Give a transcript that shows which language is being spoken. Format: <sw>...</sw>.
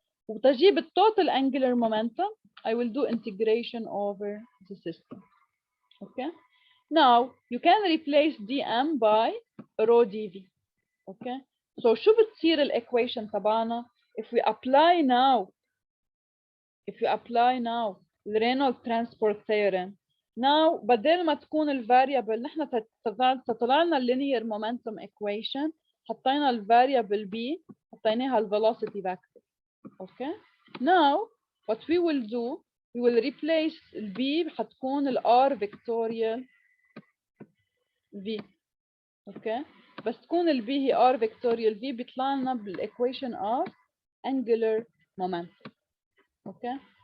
<ar>وتجيب التوتال</ar> <en>angular momentum I will do integration over the system. Okay. Now you can replace dm by rho dv. Okay. So</en> <ar>شو بتصير</ar> <en>equation</en> <ar>تبعنا</ar> <en>if we apply now the Reynolds transport theorem.</en> <ar>Now بدل ما تكون الفاريبل نحن تطلع لنا linear momentum equation حطينا الفاريبل b حطيناها velocity vector.</ar> <en>Okay. Now what we will do we will replace b</en> <ar>حتكون</ar> <en>r vectorial v. Okay.</en> <ar>بس تكون b هي r vectorial v بيطلع لنا بالايكويشن</ar> <en>of angular momentum.</en> <ar>Okay.</ar>